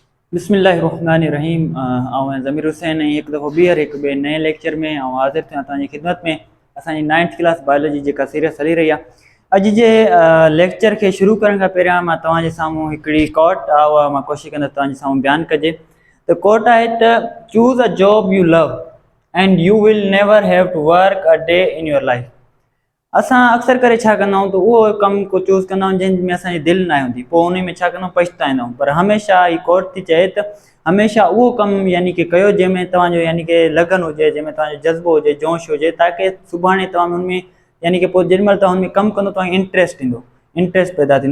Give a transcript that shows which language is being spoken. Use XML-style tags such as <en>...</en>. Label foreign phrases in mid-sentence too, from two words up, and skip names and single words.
<sd>बिस्मिल्लाहिर्रहमानिर्रहीम। ज़मीर हुसैन एक दफ़ो ॿीहर हिकु ॿिए नए लेक्चर में हाज़िर थियां तव्हांजी ख़िदमत में। असांजी 9th</sd> <en>class biology</en> <sd>जेका सीरियस हली रही आहे, अॼु जे लेक्चर खे शुरू करण खां पहिरियां मां तव्हांजे साम्हूं हिकिड़ी कोट आहे, उहा मां कोशिशि कंदुसि तव्हांजे साम्हूं बयानु कजे।</sd> <en>त कोट आहे त Choose a job you love and you will never have to work a day in your life.</en> <sd>असां अक्सर करे छा कंदा आहियूं त उहो कमु को चूज़ कंदा आहियूं जंहिंमें असांजी दिलि न हूंदी, पोइ उन में छा कंदा आहियूं, पछताईंदा आहियूं। पर हमेशह ही कोट थी चए त हमेशह उहो कमु यानी कि कयो जंहिंमें तव्हांजो यानी कि लगन हुजे, जंहिंमें तव्हांजो जज़्बो हुजे, जोश हुजे, ताकी सुभाणे तव्हां हुनमें यानी कि पोइ जेॾी महिल तव्हां हुनमें कमु कंदो तव्हांखे इंट्रस्ट ईंदो, इंट्रस्ट पैदा थींदो।</sd>